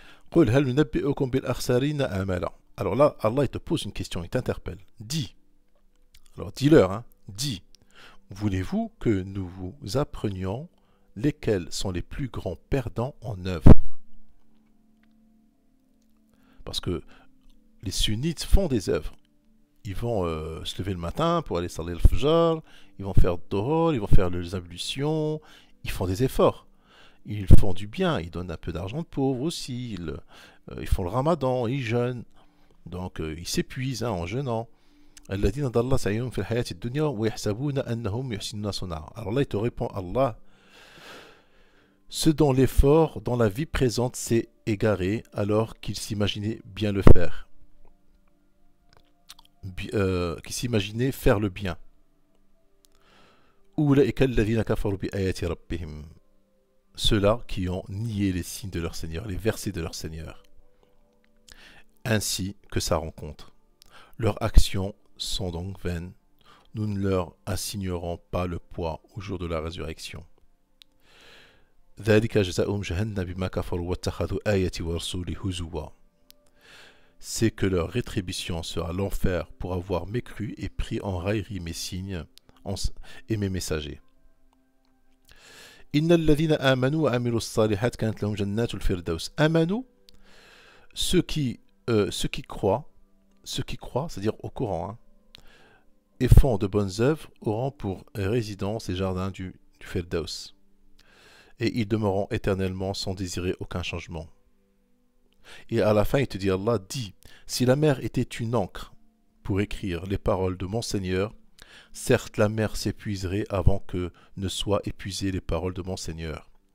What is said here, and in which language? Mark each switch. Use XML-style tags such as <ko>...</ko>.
<ar>قل هل ننبئكم بالأخسرين أعمالا.</ar> <fr>Alors là, Allah il te pose une question, il t'interpelle. Dis, alors dis-leur, hein, dis, voulez-vous que nous vous apprenions lesquels sont les plus grands perdants en œuvre? Parce que les sunnites font des œuvres. ils vont se lever le matin pour aller saler le fajr, ils vont faire dohor, ils vont faire les ablutions, ils font des efforts. Ils font du bien, ils donnent un peu d'argent de pauvre aussi, ils font le ramadan, ils jeûnent, donc ils s'épuisent en jeûnant.</fr> <ar>الذين ضل سعيهم في الحياة الدنيا ويحسبون أنهم يحسنون صنعا.</ar> <fr>Alors là, il te répond Allah, ce dont l'effort dans la vie présente s'est égaré alors qu'il s'imaginait bien le faire, qu'il s'imaginait faire le bien.</fr> <ar>أولئك الذين كفروا بآيات ربهم.</ar> <fr>Ceux-là qui ont nié les signes de leur Seigneur, les versets de leur Seigneur, ainsi que sa rencontre. Leurs actions sont donc vaines. Nous ne leur assignerons pas le poids au jour de la résurrection.</fr> <ar>ذلك جزاؤهم جهنم بما كفروا واتخذوا آياتي ورسولي هزوا.</ar> <fr>C'est que leur rétribution sera l'enfer pour avoir mécru et pris en raillerie mes signes et mes messagers.</fr> <ar>إن الذين آمنوا وعملوا الصالحات كانت لهم جنات الفردوس.</ar> <fr>آمنوا, ceux qui croient, c'est-à-dire au Coran, hein, et font de bonnes œuvres, auront pour résidence les jardins du Firdaus. Et ils demeureront éternellement sans désirer aucun changement. Et à la fin, il te dit, Allah dit, si la mer était une encre pour écrire les paroles de mon Seigneur, certes la mer s'épuiserait avant que ne soient épuisées les paroles de mon Seigneur.</fr>